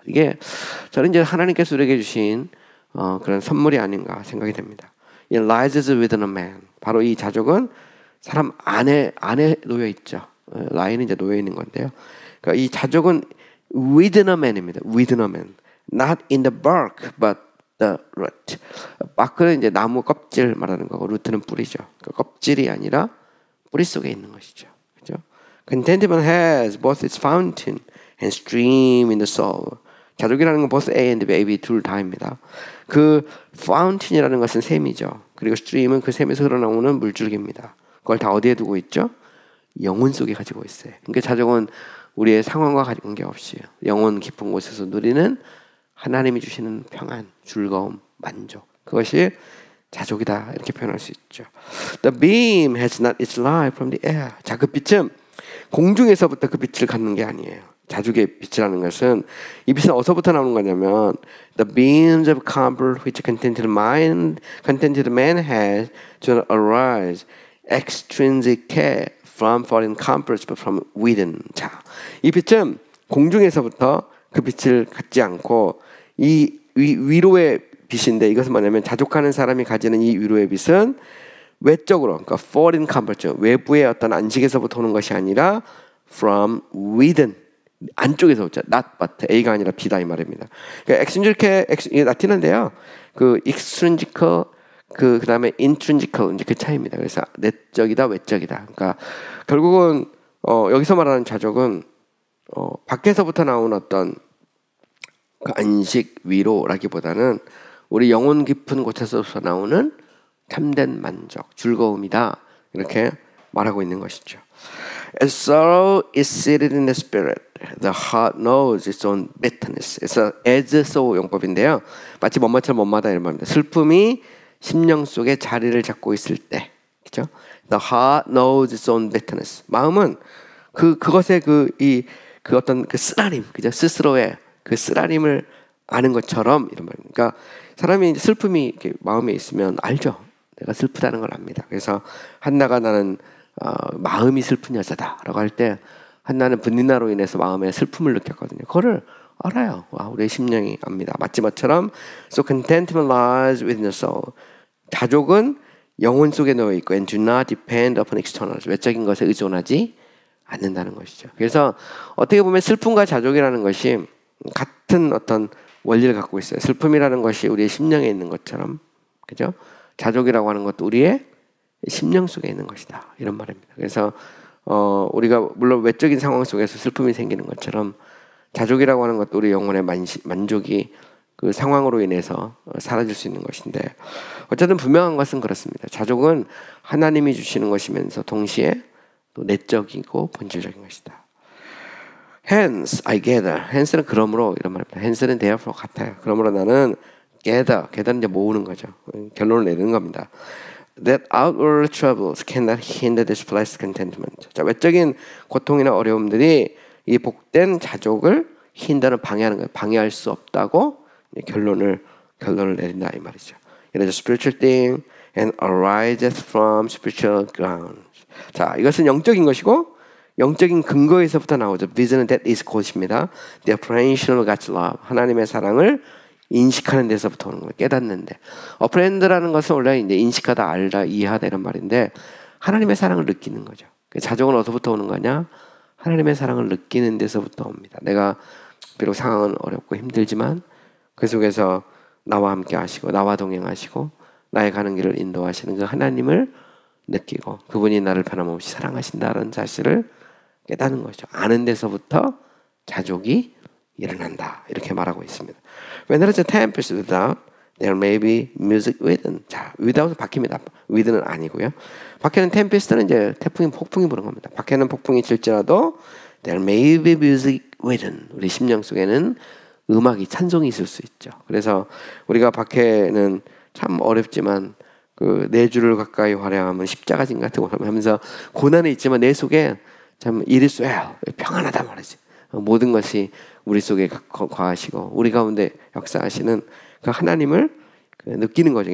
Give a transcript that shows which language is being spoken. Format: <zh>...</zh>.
<ko>이게 저는 이제 하나님께서 우리에게 주신 그런 선물이 아닌가 생각이 됩니다.</ko> <en>It lies within a man.</en> <ko>바로 이 자족은 사람 안에 놓여 있죠. lies는 이제 놓여 있는 건데요. 그러니까 이 자족은</ko> <en>within a man</en> <ko>입니다.</ko> <en>within a man. Not in the bark, but the root.</en> <ko>bark는 이제 나무 껍질 말하는 거고, root는 뿌리죠. 그러니까 껍질이 아니라 뿌리 속에 있는 것이죠. 그죠?</ko> <en>Contentment has both its fountain and stream in the soul.</en> <ko>자족이라는 건</ko> <en>both A and B</en> <ko>둘 다입니다. 그 fountain이라는 것은 샘이죠. 그리고 stream은 그 샘에서 흘러나오는 물줄기입니다. 그걸 다 어디에 두고 있죠? 영혼 속에 가지고 있어요. 그러니까 자족은 우리의 상황과 관계없이 영혼 깊은 곳에서 누리는 하나님이 주시는 평안, 즐거움, 만족. 그것이 자족이다 이렇게 표현할 수 있죠.</ko> <en>The beam has not its light from the air.</en> <ko>자, 그 빛은 공중에서부터 그 빛을 갖는 게 아니에요. 자족의 빛이라는 것은 이 빛은 어디서부터 나오는 거냐면</ko> <en>the beams of comfort which contented man has do not arise extrinsically from foreign comforts but from within.</en> <ko>자, 이 빛은 공중에서부터 그 빛을 갖지 않고 이 위로의 빛인데 이것은 뭐냐면 자족하는 사람이 가지는 이 위로의 빛은 외적으로 그러니까</ko> <en>foreign comfort</en> <ko>외부의 어떤 안식에서부터 오는 것이 아니라</ko> <en>from within</en> <ko>안쪽에서부터 not but A가 아니라 B다 이 말입니다. 그러니까 extrinsic 라틴어인데요. 그 extrinsic 그다음에 intrinsic 이제 그 차이입니다. 그래서 내적이다 외적이다. 그러니까 결국은 여기서 말하는 자족은 밖에서부터 나온 어떤 그 안식 위로라기보다는 우리 영혼 깊은 곳에서부터 나오는 참된 만족, 즐거움이다 이렇게 말하고 있는 것이죠.</ko> <en>As sorrow is seated in the spirit, the heart knows its own bitterness.</en> <ko>그래서 as so 용법인데요. 마치 뭐뭐처럼 뭐뭐다 이런 말입니다. 슬픔이 심령 속에 자리를 잡고 있을 때, 그렇죠?</ko> <en>The heart knows its own bitterness.</en> <ko>마음은 그것의 그 어떤 그 쓰라림, 그죠? 스스로의 그 쓰라림을 아는 것처럼 이런 말입니다. 그러니까 사람이 이제 슬픔이 이렇게 마음에 있으면 알죠. 내가 슬프다는 걸 압니다. 그래서 한나가 나는 마음이 슬픈 여자다라고 할 때 한나는 분리나로 인해서 마음에 슬픔을 느꼈거든요. 그거를 알아요. 우리의 심령이 압니다. 마치 것처럼</ko> <en>so contentment lies within the soul.</en> <ko>자족은 영혼 속에 놓여 있고</ko> <en>and do not depend upon externals.</en> <ko>외적인 것에 의존하지 않는다는 것이죠. 그래서 어떻게 보면 슬픔과 자족이라는 것이 같은 어떤 원리를 갖고 있어요. 슬픔이라는 것이 우리의 심령에 있는 것처럼, 그죠? 자족이라고 하는 것도 우리의 심령 속에 있는 것이다. 이런 말입니다. 그래서 우리가 물론 외적인 상황 속에서 슬픔이 생기는 것처럼 자족이라고 하는 것도 우리 영혼의 만족이 그 상황으로 인해서 사라질 수 있는 것인데 어쨌든 분명한 것은 그렇습니다. 자족은 하나님이 주시는 것이면서 동시에 또 내적이고 본질적인 것이다.</ko> <en>Hence I gather.</en> <ko>hence는 그러므로 이런 말입니다. hence는 therefore 같아요. 그러므로 나는 gather는 이제 모으는 거죠. 결론을 내는 겁니다.</ko> <en>That outward troubles cannot hinder this blessed contentment.</en> <ko>자, 외적인 고통이나 어려움들이 이 복된 자족을 힌더는 방해하는 거예요. 방해할 수 없다고 결론을 내린다 이 말이죠.</ko> <en>It is a spiritual thing and arises from spiritual grounds.</en> <ko>자, 이것은 영적인 것이고 영적인 근거에서부터 나오죠.</ko> <en>Vision that is</en> <ko>것입니다.</ko> <en>The apprehension of God's love.</en> <ko>하나님의 사랑을 인식하는 데서부터 오는 거예요. 깨닫는데. apprehend라는 것은 원래 이제 인식하다, 알다, 이해하다 이런 말인데 하나님의 사랑을 느끼는 거죠. 자족은 어디서부터 오는 거냐? 하나님의 사랑을 느끼는 데서부터 옵니다. 내가 비록 상황은 어렵고 힘들지만 그 속에서 나와 함께 하시고 나와 동행하시고 나의 가는 길을 인도하시는 그 하나님을 느끼고 그분이 나를 변함없이 사랑하신다는 사실을 깨닫는 거죠. 아는 데서부터 자족이 일어난다. 이렇게 말하고 있습니다.</ko> <en>When there is a tempest without, there may be music within.</en> <ko>자, without은 바뀝니다. within은 아니고요. 밖에는 tempest는 이제 태풍이 폭풍이 부는 겁니다. 밖에는 폭풍이 칠지라도</ko> <en>there may be music within.</en> <ko>우리 심령 속에는 음악이 찬송이 있을 수 있죠. 그래서 우리가 밖에는 참 어렵지만 그 네 줄을 가까이 화려하면 십자가진 같은 거 하면서 고난이 있지만 내 속에 참</ko> <en>it is well</en> <ko>평안하다 말이지. 모든 것이 우리 속에 거하시고 우리 가운데 역사하시는 그 하나님을 느끼는 거죠.</ko>